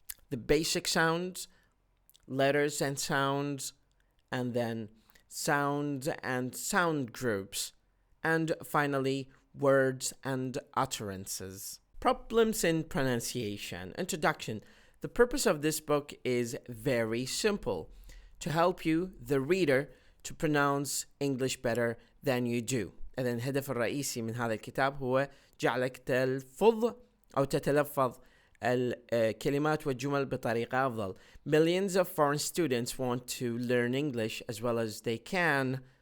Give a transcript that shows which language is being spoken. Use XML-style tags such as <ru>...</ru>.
<en>The basic sounds, letters and sounds, and then sounds and sound groups, and finally words and utterances. Problems in pronunciation. Introduction. The purpose of this book is very simple: to help you, the reader, to pronounce English better than you do.</en> <ar>إذن الهدف الرئيسي من هذا الكتاب هو جعلك تلفظ أو تتلفظ الكلمات والجمل بطريقة أفضل.</ar> <en>Millions of foreign students want to learn English as well as they can.</en>